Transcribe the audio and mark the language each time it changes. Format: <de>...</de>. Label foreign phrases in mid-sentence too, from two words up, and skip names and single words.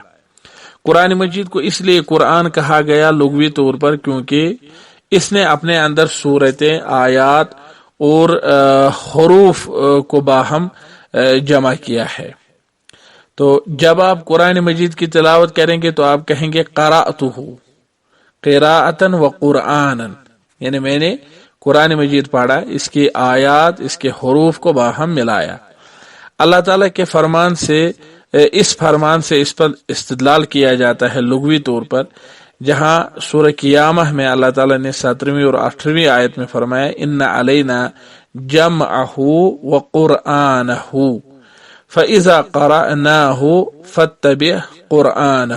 <ur>قرآن مجید کو اس لیے قرآن کہا گیا لغوی طور پر کیونکہ اس نے اپنے اندر صورتیں، آیات اور حروف کو باہم جمع کیا ہے۔ تو جب آپ قرآن مجید کی تلاوت کریں گے تو آپ کہیں گے</ur> <ar>قرأتہ قراءتاً و قرآناً،</ar> <ur>یعنی میں نے قرآن مجید پڑھا، اس کی آیات، اس کے حروف کو باہم ملایا۔ اللہ تعالیٰ کے فرمان سے اس پر استدلال کیا جاتا ہے لغوی طور پر، جہاں سورہ قیامہ میں اللہ تعالیٰ نے 17ویں اور 18ویں آیت میں فرمایا</ur> <ar>ان علینا جمعہ وقرآنہ فاذا قرأناہ فاتبع قرآنہ۔</ar>